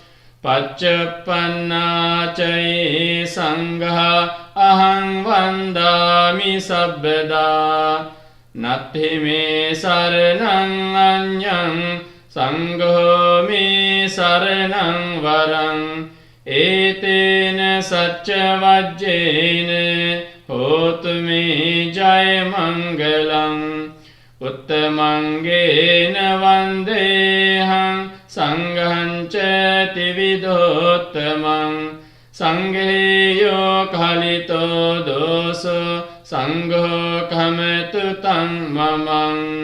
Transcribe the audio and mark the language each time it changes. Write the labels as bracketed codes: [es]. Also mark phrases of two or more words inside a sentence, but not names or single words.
[pi] Paccuppanā ca ye sangha ahaṃ vandāmi sabbadā. Natti me saranam anyam සංඝෝ මේ සරණං වරං ඒතේන සච්ච වජ්ජේන හෝතු මේ ජය මංගලං උත්තමංගේන වන්දේහං සංඝං ච ත්‍රිවිධෝත්තමං සංඝේයෝ කලිතෝ දෝසෝ සංඝෝ කමතු තං මමං